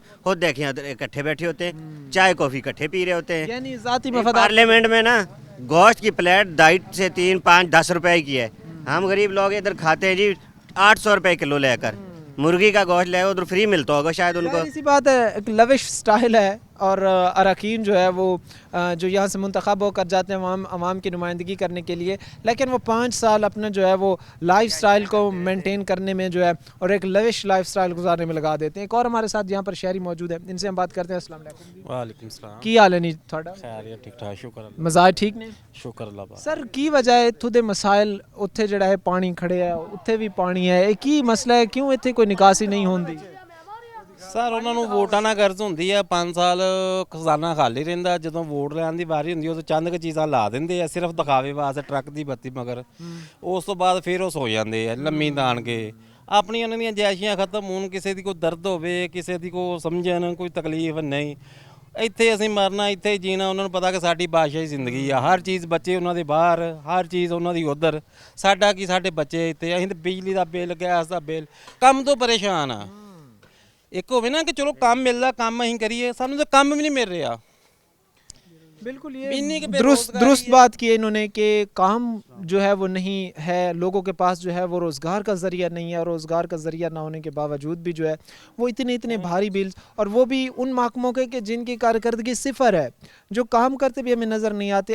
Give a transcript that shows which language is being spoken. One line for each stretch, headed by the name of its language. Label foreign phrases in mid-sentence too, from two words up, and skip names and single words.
Urdu: خود دیکھیں اکٹھے بیٹھے ہوتے ہیں، چائے کافی اکٹھے پی رہے ہوتے ہیں. یعنی ذاتی مفاد. پارلیمنٹ میں نا گوشت کی پلیٹ 2.5 سے 3، 5، 10 روپے کی ہے. ہم غریب لوگ ادھر کھاتے ہیں جی 800 روپے کلو لے کر. مرغی کا گوشت لے ادھر فری ملتا ہوگا شاید ان کو. اسی بات ہے، ایک
English: lavish style
Urdu: है। اور اراکین جو ہے وہ جو یہاں سے منتخب ہو کر جاتے ہیں عوام کی نمائندگی کرنے کے لیے، لیکن وہ 5 سال اپنا جو ہے وہ
English: life style
Urdu: کو مینٹین کرنے میں جو ہے اور ایک
English: lavish life style
Urdu: گزارنے میں لگا دیتے ہیں۔ ایک اور ہمارے ساتھ یہاں پر شہری موجود ہے، ان سے ہم بات کرتے ہیں۔
Arabic: السلام علیکم۔ وعلیکم السلام۔
Punjabi: کی حال ہے نہیں تھوڑا؟ خیر ہے، ٹھیک ٹھاک، شکر اللہ، مزاج ٹھیک نے؟ شکر اللہ پاک۔ سر کی وجہ ہے اتھوں دے مسائل اتھے جڑا ہے پانی کھڑے ہے، اتھے بھی پانی ہے، کی مسئلہ ہے کیوں اتھے کوئی نکاسی نہیں ہوندی؟ سر ਉਹਨਾਂ ਨੂੰ ਵੋਟਾਂ ਨਾਲ ਗਰਜ਼ ਹੁੰਦੀ ਆ, 5 ਸਾਲ ਖਜ਼ਾਨਾ ਖਾਲੀ ਰਹਿੰਦਾ, ਜਦੋਂ ਵੋਟ ਲੈਣ ਦੀ ਵਾਰੀ ਹੁੰਦੀ ਉਦੋਂ ਚੰਦ ਕੁ ਚੀਜ਼ਾਂ ਲਾ ਦਿੰਦੇ ਆ ਸਿਰਫ ਦਿਖਾਵੇ ਵਾਸਤੇ, ਟਰੱਕ ਦੀ ਬੱਤੀ ਮਗਰ। ਉਸ ਤੋਂ ਬਾਅਦ ਫਿਰ ਉਹ ਸੋ ਜਾਂਦੇ ਆ ਲੰਮੀ ਤਾਣ ਕੇ। ਆਪਣੀਆਂ ਉਹਨਾਂ ਦੀਆਂ ਜੈਸ਼ੀਆਂ ਖਤਮ ਹੋਣ, ਕਿਸੇ ਦੀ ਕੋਈ ਦਰਦ ਹੋਵੇ, ਕਿਸੇ ਦੀ ਕੋਈ ਸਮਝਣ, ਕੋਈ ਤਕਲੀਫ ਨਹੀਂ। ਇੱਥੇ ਅਸੀਂ ਮਰਨਾ, ਇੱਥੇ ਹੀ ਜੀਣਾ। ਉਹਨਾਂ ਨੂੰ ਪਤਾ ਕਿ ਸਾਡੀ ਬਾਦਸ਼ਾਹੀ ਜ਼ਿੰਦਗੀ ਆ, ਹਰ ਚੀਜ਼ ਬੱਚੇ ਉਹਨਾਂ ਦੇ ਬਾਹਰ, ਹਰ ਚੀਜ਼ ਉਹਨਾਂ ਦੀ ਉੱਧਰ, ਸਾਡਾ ਕੀ, ਸਾਡੇ ਬੱਚੇ ਇੱਥੇ। ਅਸੀਂ ਤਾਂ ਬਿਜਲੀ ਦਾ ਬਿੱਲ, ਗੈਸ ਦਾ ਬਿੱਲ, ਕੰਮ ਤੋਂ ਪਰੇਸ਼ਾਨ ਆ। ਇੱਕ ਹੋਵੇ ਨਾ ਕਿ ਚਲੋ ਕੰਮ ਮਿਲਦਾ, ਕੰਮ ਅਸੀਂ ਕਰੀਏ, ਸਾਨੂੰ ਤਾਂ ਕੰਮ ਵੀ ਨਹੀਂ ਮਿਲ ਰਿਹਾ।
Urdu: بالکل یہ درست بات کی ہے انہوں نے کہ کام جو ہے وہ نہیں ہے، لوگوں کے پاس جو ہے وہ روزگار کا ذریعہ نہیں ہے، اور روزگار کا ذریعہ نہ ہونے کے باوجود بھی جو ہے وہ اتنے بھاری بلز، اور وہ بھی ان محکموں کے کہ جن کی کارکردگی صفر ہے، جو کام کرتے بھی ہمیں نظر نہیں آتے۔